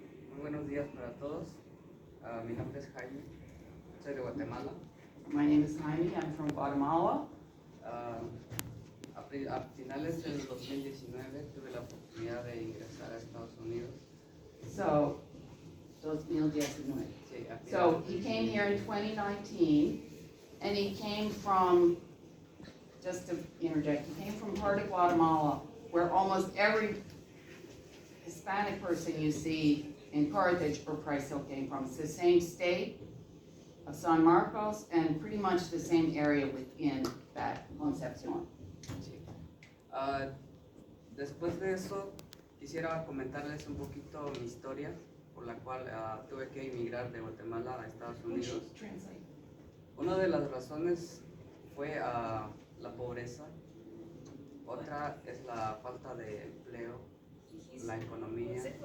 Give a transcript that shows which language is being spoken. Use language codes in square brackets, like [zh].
[es] Muy buenos días para todos. Mi nombre es Jaime, soy de Guatemala. [en] My name is Jaime, I'm from Guatemala. [es] A finales del 2019 tuve la oportunidad de ingresar a Estados Unidos. [en] So, 2019. [es] Sí, [en] So he came here in 2019, and he came from, just to interject, he came from part of Guatemala where almost every Hispanic person you see in Carthage or Price Hill came from. It's the same state of San Marcos and pretty much the same area within that Concepcion. [es] Sí. Después de eso, quisiera comentarles un poquito mi historia por la cual tuve que emigrar de Guatemala a Estados Unidos. Una de las razones fue la pobreza, otra es la falta de empleo, la economía.